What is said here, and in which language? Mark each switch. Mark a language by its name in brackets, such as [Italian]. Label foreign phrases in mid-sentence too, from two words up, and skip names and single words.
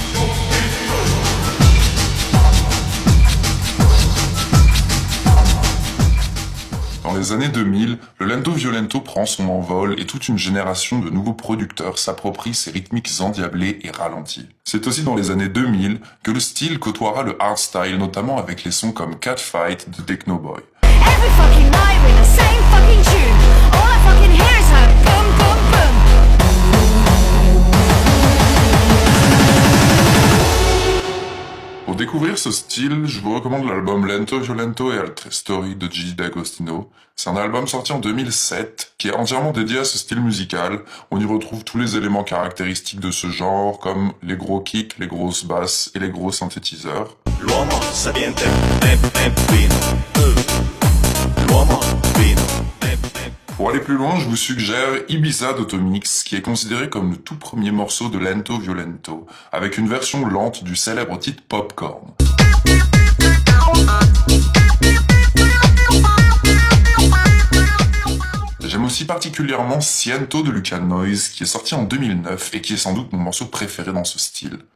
[French] Dans les années 2000, le lento violento prend son envol et toute une génération de nouveaux producteurs s'approprie ses rythmiques endiablées et ralenties. C'est aussi dans les années 2000 que le style côtoiera le hardstyle, notamment avec les sons comme Catfight de Technoboy. [English] Every fucking night with the same fucking tune. All I fucking hear is her boom boom boom. [French] Pour découvrir ce style, je vous recommande l'album Lento Violento e Altre Storie de Gigi D'Agostino. C'est un album sorti en 2007 qui est entièrement dédié à ce style musical. On y retrouve tous les éléments caractéristiques de ce genre, comme les gros kicks, les grosses basses et les gros synthétiseurs. [Italian] L'uomo sapiente, fino. L'uomo fino. [French] Pour aller plus loin, je vous suggère Ibiza d'Automix, qui est considéré comme le tout premier morceau de lento violento, avec une version lente du célèbre titre Popcorn. J'aime aussi particulièrement Siento de Luca Noise, qui est sorti en 2009 et qui est sans doute mon morceau préféré dans ce style.